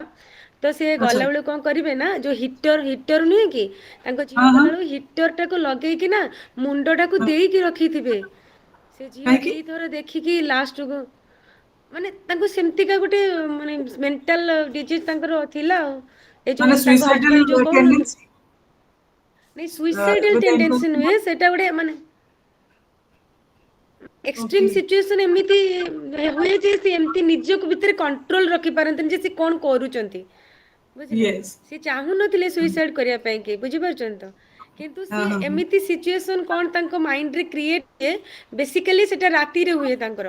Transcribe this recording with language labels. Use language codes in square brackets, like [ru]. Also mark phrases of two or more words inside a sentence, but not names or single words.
[or] ତ ସେ ଗଲାବେଳକୁ କଣ କରିବେ ନା, ଯୋଉ ହିଟର ନୁହେଁ କି, ତାଙ୍କ ଝିଅ ଗଲାବେଳକୁ ହିଟରଟାକୁ ଲଗେଇକି ନା ମୁଣ୍ଡଟାକୁ ଦେଇକି ରଖିଥିବେ। ସେ ଝିଅ କାହିଁକି? ଦିଥର ଦେଖିକି ଲାଷ୍ଟକୁ, ମାନେ ତାଙ୍କୁ ସେମିତିକା ଗୋଟେ ମାନେ [en] mental disease [or] ତାଙ୍କର ଥିଲା ଆଉ। ଏ ଯୋଉ ମାନେ ତାଙ୍କ ହଜବେଣ୍ଡ ଯୋଉ ସୁଇସାଇଡାଲ କହୁନାହାନ୍ତି, ଟେଣ୍ଡେନ୍ସି ନାଇଁ ସୁଇସାଇଡାଲ [en] with the [or] ଟେଣ୍ଡେନ୍ସି [en] intention [or] ନୁହେଁ, [en] of [or] ସେଟା ଗୋଟେ ମାନେ ଏକ୍ସଟ୍ରିମ okay ସିଚୁଏସନ ଏମିତି ହୁଏ ଯେ ସେ ଏମିତି ନିଜକୁ ଭିତରେ କଣ୍ଟ୍ରୋଲ ରଖିପାରନ୍ତିନି ଯେ ସେ କଣ କରୁଛନ୍ତି, ବୁଝିଲେ। yes ସେ ଚାହୁଁନଥିଲେ ସୁଇସାଇଡ କରିବା ପାଇଁ କି, ବୁଝିପାରୁଛନ୍ତି ତ, କିନ୍ତୁ ହଁ ସିଏ ହଁ ହଁ ଏମିତି ସିଚୁଏସନ କଣ ତାଙ୍କ ମାଇଣ୍ଡରେ କ୍ରିଏଟ ହୁଏ, ବେସିକାଲି ସେଟା ରାତିରେ ହୁଏ ତାଙ୍କର।